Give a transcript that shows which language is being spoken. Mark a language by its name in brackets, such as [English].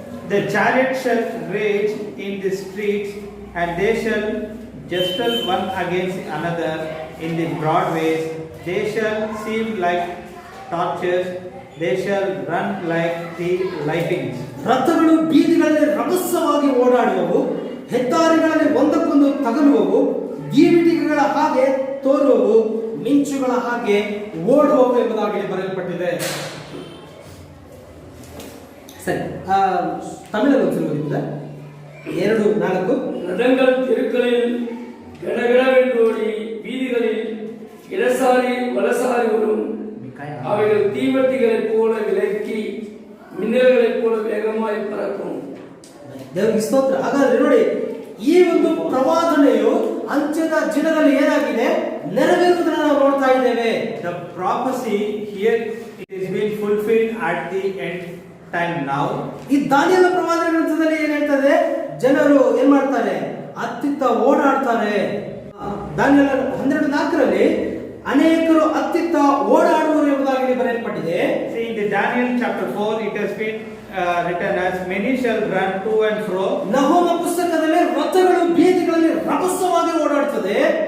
[English] The chariot shall rage in the streets, and they shall jostle one against another in the broad ways. They shall seem like torches, they shall run like the lightnings. [Kannada] ರಥಗಳು ಬೀದಿಗಳಲ್ಲಿ ರಭಸವಾಗಿ ಓಡಾಡುವವು, ಹೆದ್ದಾರಿಗಳಲ್ಲಿ ಒಂದಕ್ಕೊಂದು ತಗಲುವವು, ದೀವಿಟಿಗೆಗಳ ಹಾಗೆ ತೋರುವವು, ಮಿಂಚುಗಳ ಹಾಗೆ ಓಡುವವು ಎಂಬುದಾಗಿ ಬರೆಯಲ್ಪಟ್ಟಿದೆ. ಸರಿ, ತಮಿಳಲ್ಲಿ ಒಂದ್ಸಲ ಓದಿದ್ರೆ 2:4. [Tamil] ரதங்கள் தெருக்களில் கடகடவென்றோடி வீதிகளில் இடசாரி வலசாரி வரும். அவைகள் தீவட்டிகளைப் போல விலக்கி மின்னல்களைப் போல வேகமாய் பறக்கும். [Kannada] ದೇವರಿಗೆ ಸ್ತೋತ್ರ. ಹಾಗಾದ್ರೆ ನೋಡಿ, ಈ ಒಂದು ಪ್ರವಾದನೆಯು ಅಂತ್ಯದ ದಿನದಲ್ಲಿ ಏನಾಗಿದೆ, ನೆರವೇರುವುದನ್ನು ನಾವು ನೋಡ್ತಾ ಇದ್ದೇವೆ. [English] The prophecy here is being fulfilled at the end time now. [Kannada] ಈ ದಾನಿಯೇಲ ಪ್ರವಾದನೆ ಗ್ರಂಥದಲ್ಲಿ ಏನ್ ಹೇಳ್ತದೆ, ಜನರು ಏನ್ ಮಾಡ್ತಾರೆ, ಅತ್ತಿತ್ತ ಓಡಾಡ್ತಾರೆ. ದಾನಿಯೇಲ 12:4 ಅನೇಕರು ಅತ್ತಿತ್ತ ಓಡಾಡುವರು ಎಂಬುದಾಗಿ ಬರೆಯಲ್ಪಟ್ಟಿದೆ. [English] See, in the Daniel chapter 4 it has been written as many shall run to and fro. [Kannada] Nahum ಪುಸ್ತಕದಲ್ಲಿ ರಥಗಳು ಬೀದಿಗಳಲ್ಲಿ ರಭಸವಾಗಿ ಓಡಾಡ್ತದೆ.